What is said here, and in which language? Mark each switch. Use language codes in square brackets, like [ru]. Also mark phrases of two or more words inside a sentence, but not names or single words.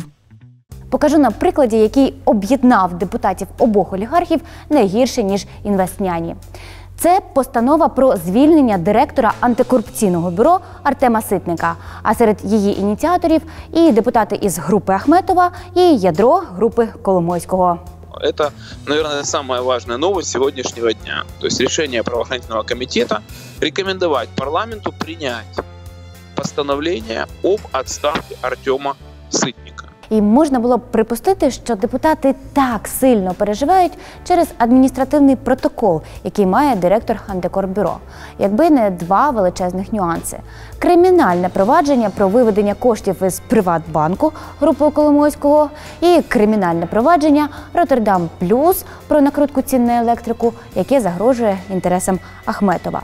[uk] Покажу на прикладі, який об'єднав депутатів обох олігархів не гірше, ніж інвестняні. Це постанова про звільнення директора антикорупційного бюро Артема Ситника. А серед її ініціаторів і депутати із групи Ахметова, і ядро групи Коломойського. [ru] Это, наверное, самая важная новость сегодняшнего дня. То есть решение правоохранительного комитета рекомендовать парламенту принять постановление об отставке Артема Ситника. [uk] І можна було б припустити, що депутати так сильно переживають через адміністративний протокол, який має директор антикорбюро, якби не два величезних нюанси. Кримінальне провадження про виведення коштів із Приватбанку групи Коломойського і кримінальне провадження Роттердам Плюс про накрутку цін на електрику, яке загрожує інтересам Ахметова.